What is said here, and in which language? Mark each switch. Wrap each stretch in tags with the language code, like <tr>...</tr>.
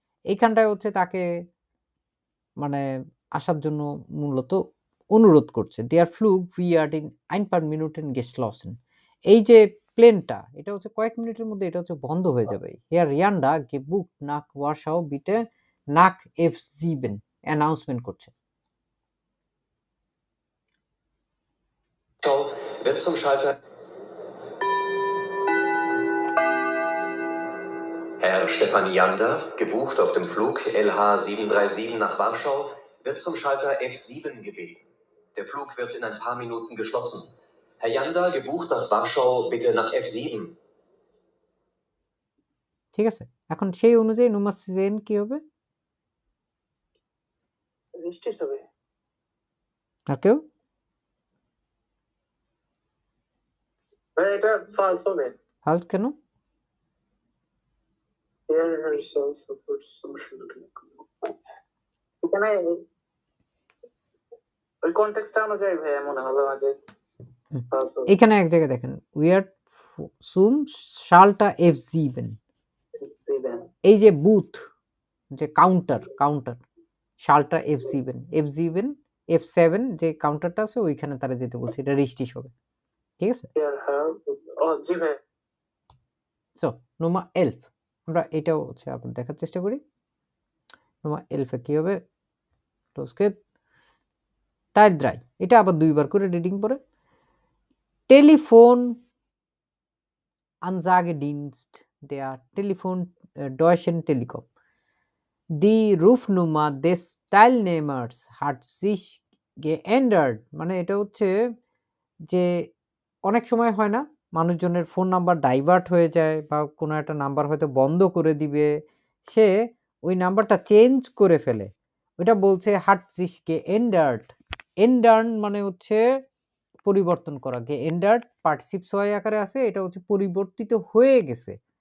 <bn>এইখানটায় হচ্ছে তাকে মানে আসার জন্য মূলত অনুরোধ করছে।</bn> <de>Der Flug wird in ein paar Minuten geschlossen।</de> <bn>এই যে প্লেনটা এটা হচ্ছে কয়েক মিনিটের মধ্যে এটা হচ্ছে বন্ধ হয়ে যাবে।</bn> <de>Herr Janda gebucht nach Warschau bitte nach F7</de> <bn>announcement করছে।</bn> <de>Wird zum Schalter. Herr Stefan Janda, gebucht auf dem Flug LH737 nach Warschau, wird zum Schalter F7 gebeten. Der Flug wird in ein paar Minuten geschlossen. Herr Janda, gebucht nach Warschau, bitte nach F7.</de> <bn>ঠিক আছে, এখন সেই অনুযায়ী নুমাস gen কি হবে? রিস্টিস হবে। আর কেউ? ভাই এটা ফলস হবে। ফালস কেন? এখানে ওই কনটেক্সটটা অনুযায়ী ভাই মনে হবে মাঝে ফলস হবে। এখানে এক জায়গায় দেখেন উইয়ার সুম শালটা F7, এই যে বুথ যে কাউন্টার শালটা F7 যে কাউন্টারটা আছে ওইখানে তারা যেতে বলছে, এটা রিস্টিস হবে। ঠিক আছে, জি ভাই। সো নোমা এলফ আমরা এটাও হচ্ছে আবার দেখার চেষ্টা করি। নোমা এলফে কি হবে? টোস্কে টাইদ্রাই, এটা আবার দুইবার করে রিডিং পড়ে।</bn> <de>টেলিফোন Ansagedienst der Deutschen Telekom. Die Rufnummer des Teilnehmers hat sich geändert.</de> <bn>মানে এটা হচ্ছে যে অনেক সময় হয় না মানুষজনের ফোন নাম্বার ডাইভার্ট হয়ে যায় বা কোনো একটা নাম্বার হয়তো বন্ধ করে দিবে, সে ওই নাম্বারটা চেঞ্জ করে ফেলে, ওইটা বলছে</bn> <de>hat sich geändert।</de> <bn>এন্ডার্ন মানে হচ্ছে পরিবর্তন করা, geändert পার্টিসিপ সহায় আকারে আছে, এটা হচ্ছে পরিবর্তিত হয়ে গেছে।</bn>